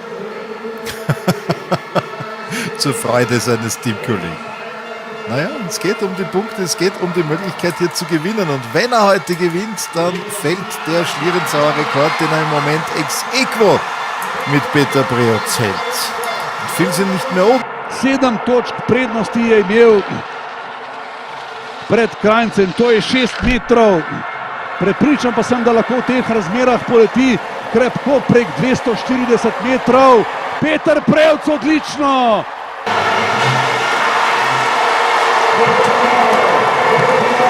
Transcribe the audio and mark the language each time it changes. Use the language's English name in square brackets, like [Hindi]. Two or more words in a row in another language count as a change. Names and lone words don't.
[German] Zur Freude seines Teamkollegen. Naja, es geht um die Punkte, es geht um die Möglichkeit hier zu gewinnen und wenn er heute gewinnt, dann fällt der Schlierenzauer Rekord, den er im Moment [Latin] ex aequo [German] mit Peter Prevc hält. Und viel sind nicht mehr oben. [Slovenian] 7 točk prednosti je imel pred Krajncem, to je 6 metrov. Prepričan pa sem, da lahko v teh razmerah poleti krepko prek 240 metrov. Peter Prevc odlično!